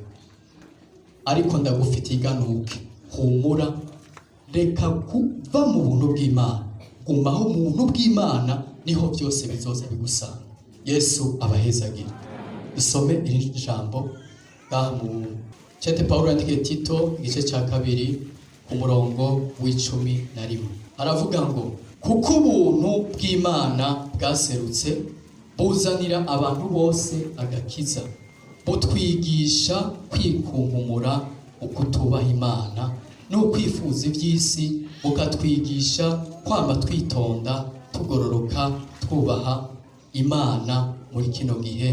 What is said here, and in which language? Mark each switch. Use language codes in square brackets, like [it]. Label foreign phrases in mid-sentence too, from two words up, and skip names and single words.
[rn] Ariko ndagufitiye iganuke, humura, reka kuva mu buntu bw'Imana, gumaho mu buntu bw'Imana, niho byose bizoza bigusanga. Yesu abahezagira. Dusome iri jambo mu Cete Paulo yandikiye Tito igice cya 2 umurongo w'11. Aravuga ngo kuko ubuntu bw'Imana bwaserutse buzanira abantu bose agakiza, butwigisha kwikunkumura ukutubaha Imana no kwifuza iby'isi, bukatwigisha kwama twitonda tugororoka twubaha Imana muri kino gihe.